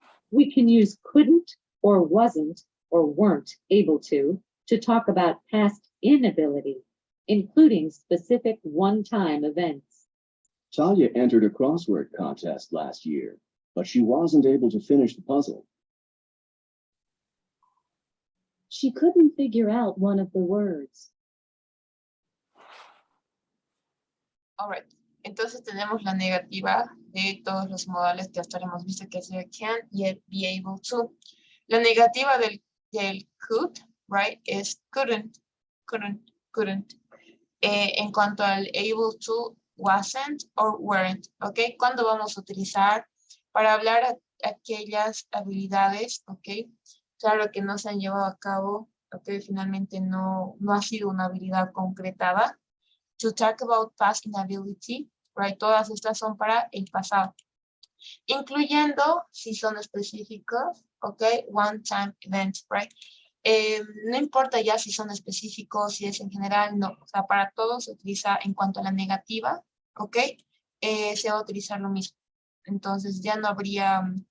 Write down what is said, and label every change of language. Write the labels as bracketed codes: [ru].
[en] We can use couldn't or wasn't or weren't able to talk about past inability, including specific one-time events. Talia entered a crossword contest last year, but she wasn't able to finish the puzzle. She couldn't figure out one of the words. All right. [es] Entonces tenemos la negativa de todos los modales que hasta ahora hemos visto, que es el can y el be able to. La negativa del could, right, es couldn't. En cuanto al able to, wasn't or weren't, ¿ok? ¿Cuándo vamos a utilizar para hablar aquellas habilidades, ¿ok? Claro que no se han llevado a cabo, ¿ok? Finalmente no ha sido una habilidad concretada. [en] To talk about past inability, right? [es] Todas estas son para el pasado. Incluyendo, si son específicos, ¿ok? [en] One-time events, right? [es] No importa ya si son específicos, si es en general, no. O sea, para todos se utiliza en cuanto a la negativa, ¿ok? Se va a utilizar lo mismo. Entonces ya no habría...